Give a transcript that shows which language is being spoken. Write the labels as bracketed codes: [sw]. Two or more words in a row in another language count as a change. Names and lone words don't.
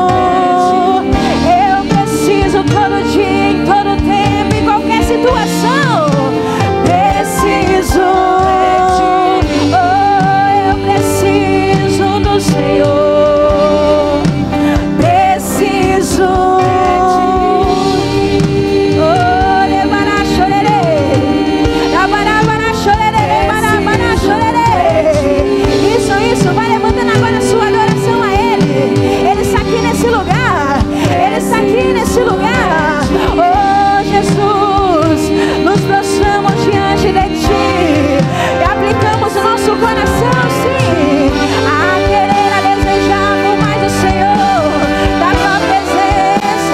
[pt] Eu preciso todo dia, em todo tempo, em qualquer situação. Preciso. Oh, eu preciso do Senhor. Preciso. Oh, levará chorerei. Lavará chorerei, barabara chorerei. Isso, vai levantando agora a sua adoração a Ele. Ele está aqui nesse lugar. Ele está aqui nesse lugar. Oh, Jesus, nos prostramos diante de Ti e aplicamos o nosso coração, sim, a querer, a desejar por mais do Senhor, da Tua presença.